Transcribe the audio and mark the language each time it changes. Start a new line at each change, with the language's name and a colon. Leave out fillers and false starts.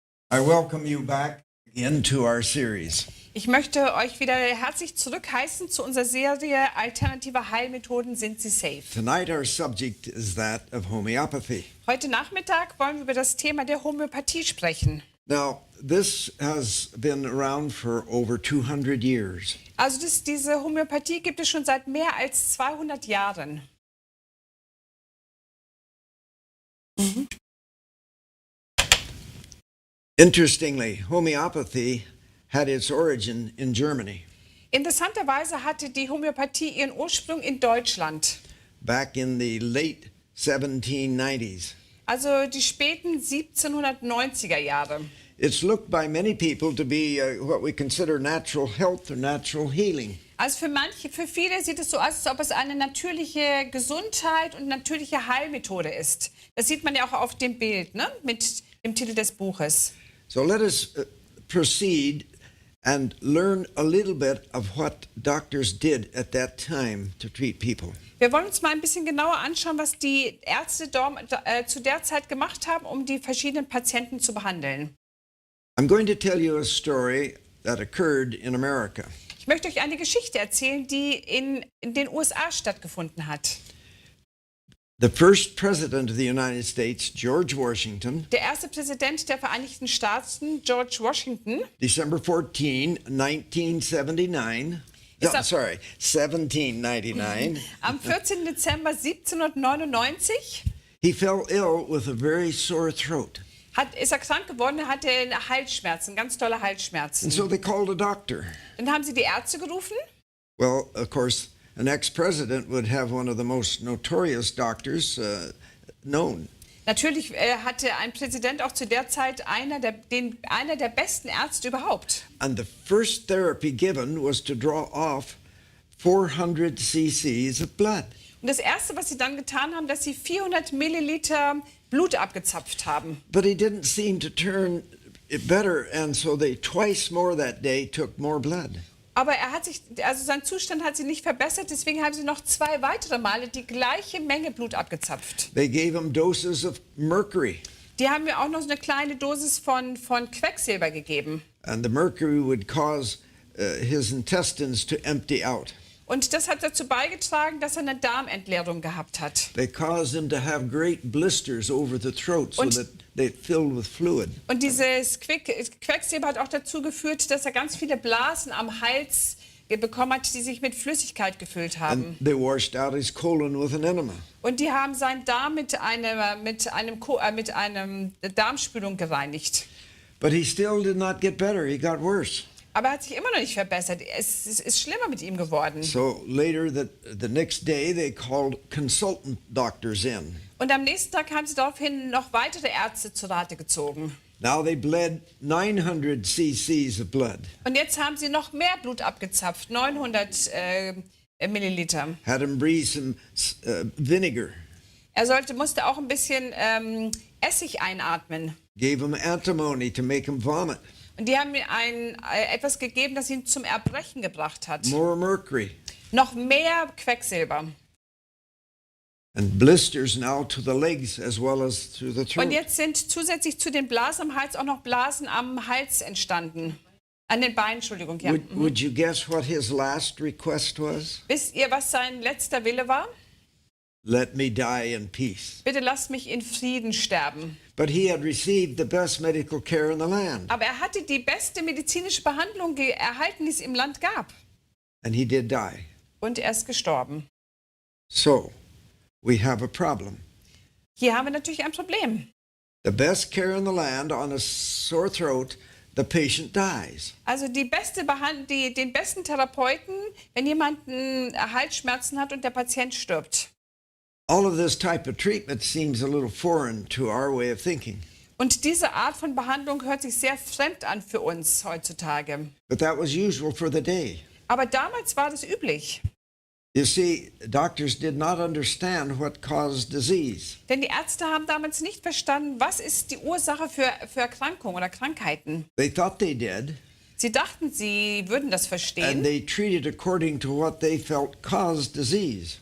English: I welcome you back again to our series.
German: Ich möchte euch wieder herzlich zurückheißen zu unserer Serie Alternative Heilmethoden. Sind Sie safe?
English: Tonight our subject is that of homeopathy.
German: Heute Nachmittag wollen wir über das Thema der Homöopathie sprechen.
English: Now, this has been around for over 200 years.
German: Also diese Homöopathie gibt es schon seit mehr als 200 Jahren.
English: Interestingly, homeopathy had its origin in Germany
German: Interessanterweise hatte die Homöopathie ihren Ursprung in Deutschland.
English: back in the late 1790s.
German: Also die späten 1790er Jahre.
English: It's looked by many people to be what we consider natural health or natural healing.
German: Also für viele sieht es so aus, als ob es eine natürliche Gesundheit und natürliche Heilmethode ist. Das sieht man ja auch auf dem Bild, ne? Mit dem Titel des Buches.
English: So let us proceed and learn a little bit of what doctors did at that time to treat people.
German: Wir wollen uns mal ein bisschen genauer anschauen, was die Ärzte zu der Zeit gemacht haben, um die verschiedenen Patienten zu behandeln.
English: I'm going to tell you a story that occurred in America.
German: Ich möchte euch eine Geschichte erzählen, die in den USA stattgefunden hat.
English: The first president of the United States, George Washington,
German: Der erste Präsident der Vereinigten Staaten, George Washington,
English: December 14, 1979,
German: Ist
English: no, er- sorry, 1799,
German: am 14. Dezember 1799
English: he fell ill with a very sore throat.
German: ist er krank geworden, er hatte Halsschmerzen, ganz tolle Halsschmerzen.
English: And so they called a doctor.
German: Dann haben sie die Ärzte gerufen.
English: Well, of course, an ex-president would have one of the most notorious doctors known.
German: Natürlich hatte ein Präsident auch zu der Zeit einer der besten Ärzte überhaupt.
English: And the first therapy given was to draw off 400 cc's of blood.
German: Und das Erste, was sie dann getan haben, dass sie 400 Milliliter Blut abgezapft haben.
English: But he didn't seem to turn it better, and so they twice more that day took more blood.
German: Aber sein Zustand hat sich nicht verbessert, deswegen haben sie noch 2 weitere Male die gleiche Menge Blut abgezapft.
English: They gave him doses of mercury,
German: Die haben mir auch noch so eine kleine Dosis von Quecksilber gegeben.
English: and the mercury would cause his intestines to empty out.
German: Und das hat dazu beigetragen, dass er eine Darmentleerung gehabt hat.
English: They caused him to have great blisters over the throat so
German: Und-
English: that they filled with fluid.
German: Und dieses Quecksilber hat auch dazu geführt, dass er ganz viele Blasen am Hals bekommen hat, die sich mit Flüssigkeit gefüllt haben.
English: And they washed out his colon with an enema.
German: Und die haben seinen Darm mit einem Darmspülung gereinigt.
English: But he still did not get better. He got worse.
German: Aber er hat sich immer noch nicht verbessert. Es ist schlimmer mit ihm geworden.
English: So later, the next day, they called consultant doctors in.
German: Und am nächsten Tag haben sie daraufhin noch weitere Ärzte zu Rate gezogen.
English: Now they bled 900 cc's of blood,
German: Und jetzt haben sie noch mehr Blut abgezapft, 900 Milliliter.
English: had him breathe some vinegar,
German: Er musste auch ein bisschen Essig einatmen.
English: gave him antimony to make him vomit,
German: Und die haben mir etwas gegeben, das ihn zum Erbrechen gebracht hat.
English: more mercury,
German: Noch mehr Quecksilber.
English: and blisters now to the legs as well as to the
German: Und
English: throat.
German: jetzt sind zusätzlich zu den Blasen am Hals auch noch Blasen am Hals entstanden. An den Beinen, Entschuldigung. Ja.
English: Would you guess what his last request was?
German: Wisst ihr, was sein letzter Wille war?
English: Let me die in peace.
German: Bitte lasst mich in Frieden sterben.
English: But he had received the best medical care in the land,
German: Aber er hatte die beste medizinische Behandlung erhalten, die es im Land gab.
English: and he did die.
German: Und er ist gestorben.
English: So, we have a problem.
German: Hier haben wir natürlich ein Problem.
English: The best care in the land on a sore throat, the patient dies.
German: Also den besten Therapeuten, wenn jemand Halsschmerzen hat und der Patient stirbt.
English: All of this type of treatment seems a little foreign to our way of thinking.
German: Und diese Art von Behandlung hört sich sehr fremd an für uns heutzutage.
English: But that was usual for the day.
German: Aber damals war das üblich.
English: You see, doctors did not understand what caused disease.
German: Denn die Ärzte haben damals nicht verstanden, was ist die Ursache für Erkrankungen oder Krankheiten.
English: They thought they did,
German: Sie dachten, sie würden das
English: and
German: verstehen.
English: they treated according to what they felt caused disease.